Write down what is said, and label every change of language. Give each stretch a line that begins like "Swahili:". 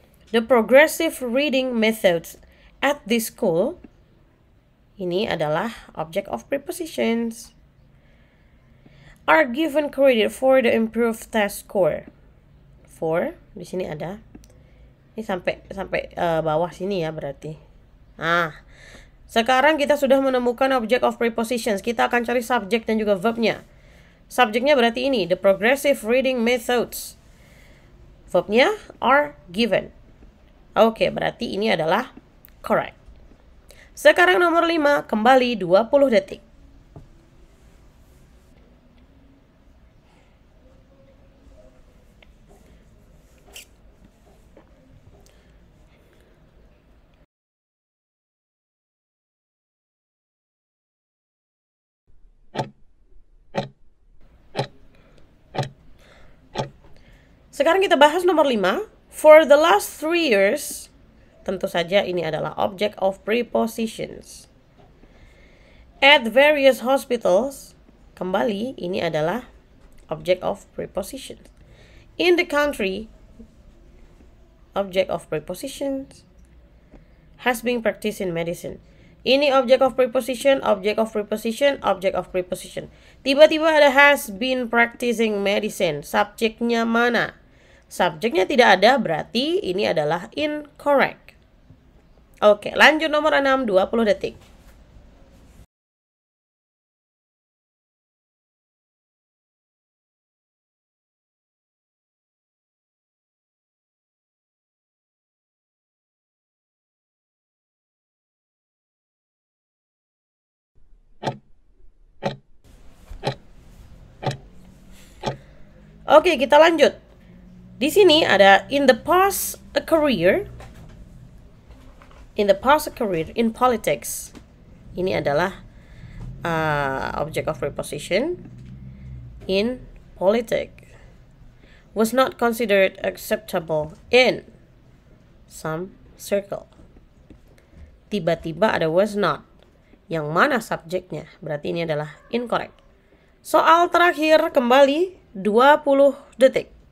English: The progressive reading methods at this school.
Indonesian: Ini adalah object of prepositions.
English: Are given credit for the improved test score.
Indonesian: For, di sini ada. Ini sampai bawah sini ya berarti. Nah, sekarang kita sudah menemukan object of prepositions. Kita akan cari subject dan juga verbnya. Subjeknya berarti ini, the progressive reading methods. Verbnya are given. Oke, berarti ini adalah correct. Sekarang nomor 5, kembali 20 detik. Sekarang kita bahas nomor 5.
English: For the last 3 years,
Indonesian: tentu saja ini adalah object of prepositions.
English: At various hospitals,
Indonesian: kembali ini adalah object of prepositions.
English: In the country, object of prepositions. Has been practiced in medicine. Ini object of preposition, object of preposition, object of preposition.
Indonesian: Tiba-tiba ada
English: has been practicing medicine.
Indonesian: Subjeknya mana? Subjeknya tidak ada, berarti ini adalah incorrect. Oke, lanjut nomor 6, 20 detik. Oke, kita lanjut. Di sini ada
English: in the past a career. In the past a career in politics.
Indonesian: Ini adalah object of preposition.
English: In politics. Was not considered acceptable in some circle.
Indonesian: Tiba-tiba ada was not. Yang mana subjeknya? Berarti ini adalah incorrect. Soal terakhir kembali 20 detik.